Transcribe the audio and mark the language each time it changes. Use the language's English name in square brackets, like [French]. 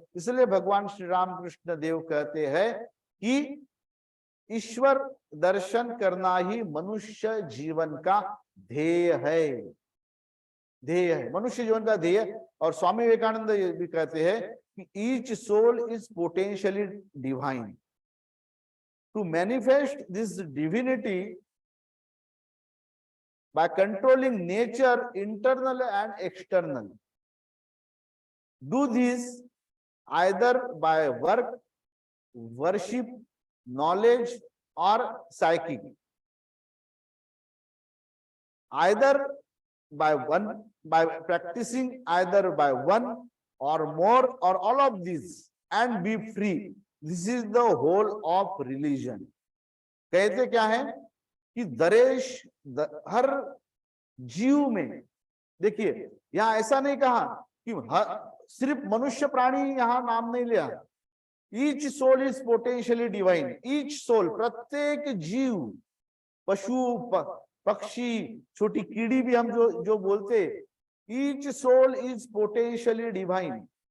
[Hindi] इसलिए भगवान श्री राम कृष्ण देव कहते हैं कि ईश्वर दर्शन करना ही मनुष्य जीवन का ध्येय है, ध्येय है मनुष्य जीवन का ध्येय। और स्वामी विवेकानंद भी कहते हैं कि [English] Each soul is potentially divine. To manifest this divinity by controlling nature internal and external, do this either by work, worship, knowledge or psychic, either by practicing either by one or more or all of these and be free. This is the whole of religion. [Hindi] कहते क्या है कि हर जीव में, देखिए यहां ऐसा नहीं कहा कि सिर्फ मनुष्य प्राणी, यहां नाम नहीं लिया। [English] Each soul is potentially divine. Each soul, [Hindi] प्रत्येक जीव, पशु पक्षी, छोटी कीड़ी भी हम जो बोलते, [English] Each soul is potentially divine.